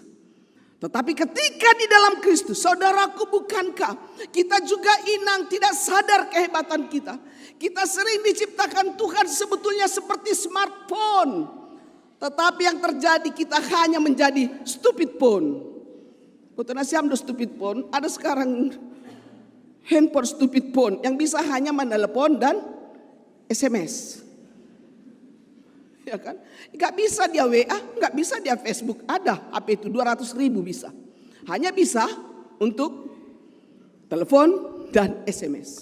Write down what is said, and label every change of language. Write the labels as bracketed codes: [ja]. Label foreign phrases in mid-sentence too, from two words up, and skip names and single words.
[id] Tetapi ketika di dalam Kristus, saudaraku, bukankah kita juga inang tidak sadar kehebatan kita? Kita sering diciptakan Tuhan sebetulnya seperti smartphone. Tetapi yang terjadi kita hanya menjadi [en] stupid phone. [id] Betul [akb] nasiam do [en] stupid phone. [id] Ada sekarang handphone [en] stupid phone [id] yang bisa hanya menelepon dan SMS. Ya kan? Gak bisa dia WA, gak bisa dia Facebook. Ada HP itu 200.000 bisa. Hanya bisa untuk telepon dan SMS.